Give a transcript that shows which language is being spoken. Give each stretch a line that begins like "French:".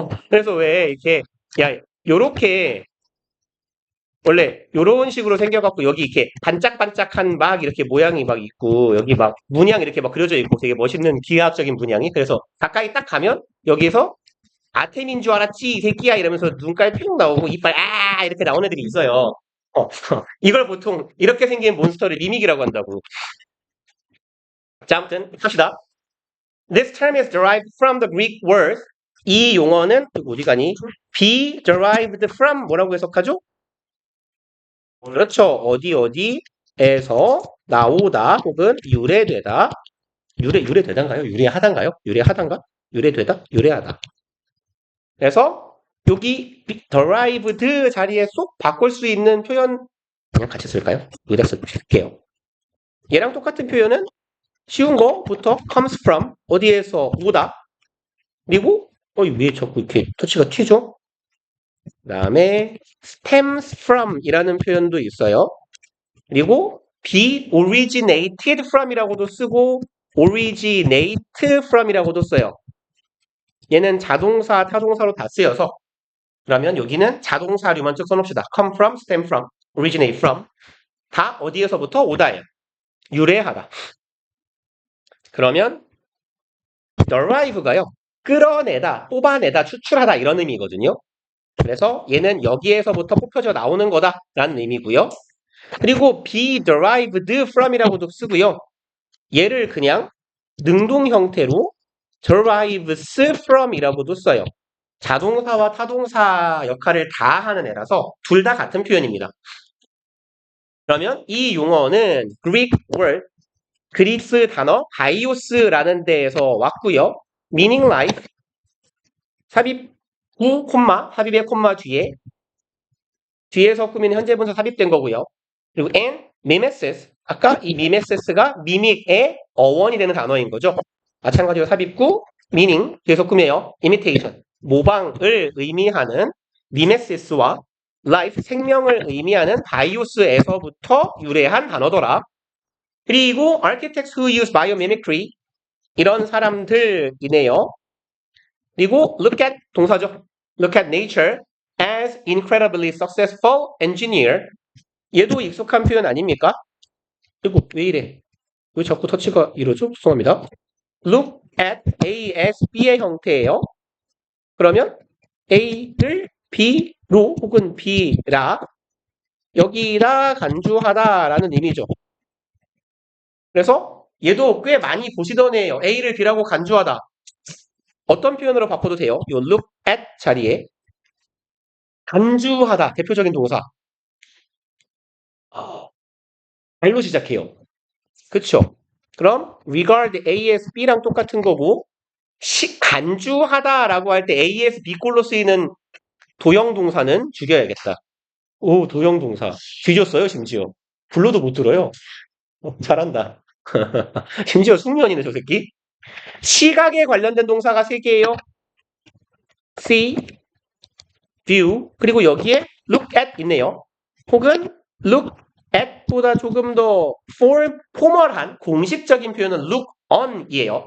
Korean: 그래서 왜 이렇게 야 요렇게 원래 요런 식으로 생겨갖고 여기 이렇게 반짝반짝한 막 이렇게 모양이 막 있고 여기 막 문양 이렇게 막 그려져 있고 되게 멋있는 기하학적인 문양이 그래서 가까이 딱 가면 여기에서 아템인 줄 알았지 이 새끼야 이러면서 눈깔 뿅 나오고 이빨 이렇게 나오는 애들이 있어요. 이걸 보통 이렇게 생긴 몬스터를 미믹이라고 한다고. 자 아무튼 합시다.
English: This term is derived from the Greek word.
Korean: 이 용어는 어디 가니? be derived from 뭐라고 해석하죠? 그렇죠. 어디에서 나오다 혹은 유래되다. 유래되단가요? 유래하단가요? 유래하단가? 유래되다? 유래하다. 그래서 여기 derived 자리에 쏙 바꿀 수 있는 표현 그냥 같이 쓸까요? 여기다 쓸게요. 얘랑 똑같은 표현은 쉬운 거부터 comes from 어디에서 오다 그리고 왜 자꾸 이렇게 터치가 튀죠? 그 다음에 stems from 이라는 표현도 있어요. 그리고 be originated from 이라고도 쓰고 originate from 이라고도 써요. 얘는 자동사, 타동사로 다 쓰여서 그러면 여기는 자동사류만 쭉 써놓읍시다. come from, stem from, originate from 다 어디에서부터 오다예요. 유래하다. 그러면 derive가요. 끌어내다, 뽑아내다, 추출하다 이런 의미거든요. 그래서 얘는 여기에서부터 뽑혀져 나오는 거다라는 의미고요. 그리고 be derived from이라고도 쓰고요. 얘를 그냥 능동 형태로 derives from이라고도 써요. 자동사와 타동사 역할을 다 하는 애라서 둘 다 같은 표현입니다. 그러면 이 용어는 Greek word, 그리스 단어 바이오스라는 데에서 왔고요. meaning life, 삽입 9, 삽입의 콤마 뒤에서 꾸민 현재 분사 삽입된 거고요. 그리고 and mimesis, 아까 이 mimesis가 mimic의 어원이 되는 단어인 거죠. 마찬가지로 삽입구 meaning 뒤에서 꾸며요. imitation, 모방을 의미하는 mimesis와 life, 생명을 의미하는 바이오스에서부터 유래한 단어더라. 그리고
English: architects who use biomimicry
Korean: 이런 사람들이네요. 그리고 look at 동사죠.
English: look at nature as incredibly successful engineer.
Korean: 얘도 익숙한 표현 아닙니까? 이거 왜 이래? 왜 자꾸 터치가 이러죠? 죄송합니다. look at A as B의 형태예요. 그러면 A를 B로 혹은 B라 여기다 간주하다라는 의미죠. 그래서 얘도 꽤 많이 보시던 애예요. A를 B라고 간주하다. 어떤 표현으로 바꿔도 돼요? 요 look at 자리에 간주하다 대표적인 동사. 발로 시작해요. 그쵸? 그럼 regard A as B랑 똑같은 거고 간주하다라고 할 때 A as B 꼴로 쓰이는 도형 동사는 죽여야겠다. 오 도형 동사. 뒤졌어요 심지어. 불러도 못 들어요. 잘한다. 심지어 숙면이네 저 새끼. 시각에 관련된 동사가 3개예요. see, view, 그리고 여기에 look at 있네요. 혹은 look at보다 조금 더 포멀한 공식적인 표현은 look on이에요.